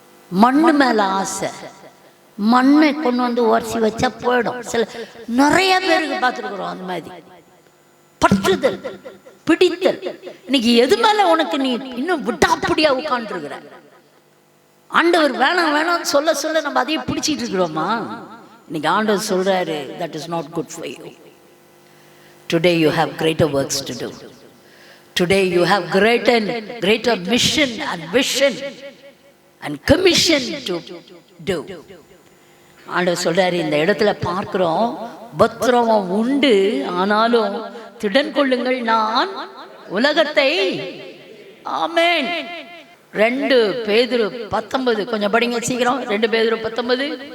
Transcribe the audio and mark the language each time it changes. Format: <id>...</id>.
<ta>மண்ணு மேல ஆசை, மண்ணை கொண்டு வந்து உரசி வச்சா போயிடும். சில நிறைய பேருக்கு பார்த்துருக்குறோம் அந்த மாதிரி. பற்றுதல், பிடித்தல். இன்னைக்கு எது மேல உனக்கு நீ இன்னும் விட்டாப்படியா உட்காந்துருக்குற? ஆண்டவர் வேணாம் வேணாம் சொல்ல சொல்ல நம்ம அதையே பிடிச்சிட்டு இருக்கிறோமா? இன்னைக்கு ஆண்டவர் சொல்றாரு,</ta> <en>that is not good for you. Today you have greater works to do. Today you have greater mission and vision and commission to do.</en> <ta>ஆண்டவர் சொல்றாரு, இந்த இடத்துல பார்க்கிறோம், பத்திரம் உண்டு, ஆனாலும் திடன் கொள்ளுங்கள், நான் உலகத்தை. ஆமென். 2 பேதுரு 19 கொஞ்சம் படிங்க சீக்கிரம். 2 பேதுரு 19.</ta>